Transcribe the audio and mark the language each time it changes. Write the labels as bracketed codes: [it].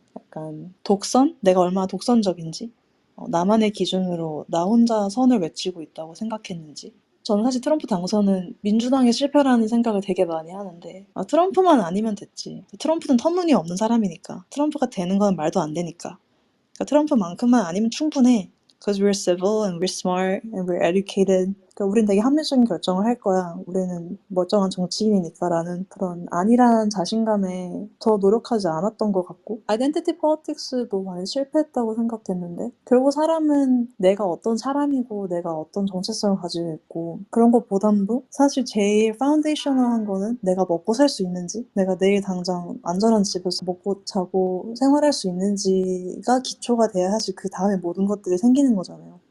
[ko] 약간 독선? 내가 얼마나 독선적인지, 나만의 기준으로 나 혼자 선을 외치고 있다고 생각했는지. 저는 사실 트럼프 당선은 민주당의 실패라는 생각을 되게 많이 하는데, 아, 트럼프만 아니면 됐지. 트럼프는 터무니없는 사람이니까. 트럼프가 되는 건 말도 안 되니까. 그러니까 트럼프만큼만 아니면 충분해. [en] Because we're civil and we're smart and we're educated. [ko] 그러니까 우린 되게 합리적인 결정을 할 거야. 우리는 멀쩡한 정치인이니까라는 그런 안일한 자신감에 더 노력하지 않았던 것 같고 아이덴티티 politics도 많이 실패했다고 생각했는데 결국 사람은 내가 어떤 사람이고 내가 어떤 정체성을 가지고 있고 그런 것보담도 사실 제일 파운데이셔널한 거는 내가 먹고 살 수 있는지 내가 내일 당장 안전한 집에서 먹고 자고 생활할 수 있는지가 기초가 돼야 사실 그 다음에 모든 것들이 생기는 거잖아요.